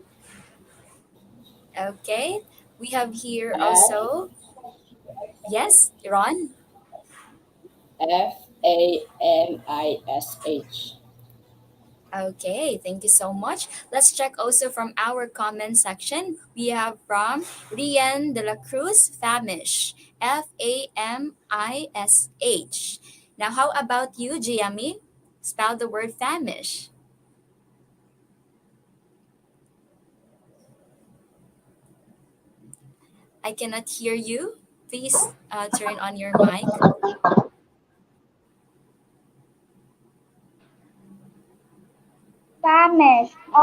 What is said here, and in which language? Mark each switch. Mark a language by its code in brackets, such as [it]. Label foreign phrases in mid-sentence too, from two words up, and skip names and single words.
[en] Okay, we have here F also, yes, Ron? Famish. Okay, thank you so much. Let's check also from our comment section. We have from Rian de la Cruz, Famish. Famish. Now, how about you, Giami? Spell the word famish. I cannot hear you. Please turn on your mic. Famish.